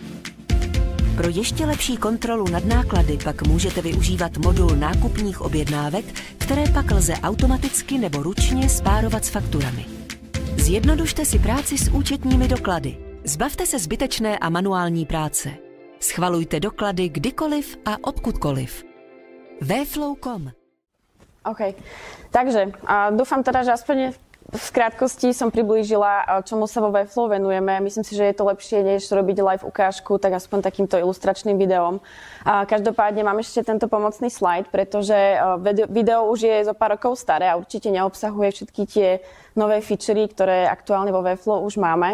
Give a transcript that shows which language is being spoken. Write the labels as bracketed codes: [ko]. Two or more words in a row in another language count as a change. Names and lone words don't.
[cs] Pro ještě lepší kontrolu nad náklady pak můžete využívat modul nákupních objednávek, které pak lze automaticky nebo ručně spárovat s fakturami. Zjednodušte si práci s účetními doklady. Zbavte se zbytečné a manuální práce. Schvalujte doklady kdykoliv a odkudkoliv. Webflow.com. [sk] OK. Takže dúfam teda, že aspoň v krátkosti som priblížila, čomu sa vo Webflow venujeme. Myslím si, že je to lepšie, než robiť live ukážku, tak aspoň takýmto ilustračným videom. Každopádne mám ešte tento pomocný slajd, pretože video už je zo pár rokov staré a určite neobsahuje všetky tie nové featurey, ktoré aktuálne vo Webflow už máme.